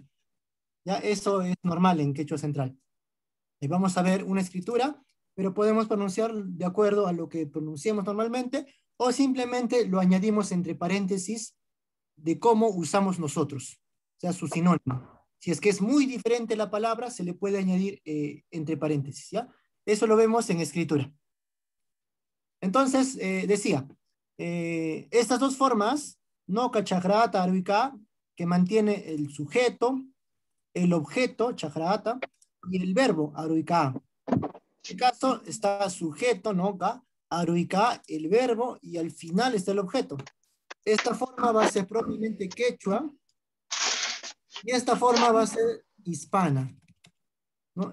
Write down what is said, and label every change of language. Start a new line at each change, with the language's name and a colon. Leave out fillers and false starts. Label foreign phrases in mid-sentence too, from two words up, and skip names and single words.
Spanish: Ya eso es normal en quechua central. Y vamos a ver una escritura, pero podemos pronunciar de acuerdo a lo que pronunciamos normalmente o simplemente lo añadimos entre paréntesis de cómo usamos nosotros. sea su sinónimo. Si es que es muy diferente la palabra, se le puede añadir entre paréntesis, ¿ya? Eso lo vemos en escritura. Entonces, decía, estas dos formas,
Quechua: noca, chakrata, aruica,
Spanish: que mantiene el sujeto, el objeto, chakrata, y el verbo, aruica. En este caso está sujeto, noca, aruica, el verbo, y al final está el objeto. Esta forma va a ser propiamente quechua, y esta forma va a ser hispana, ¿no?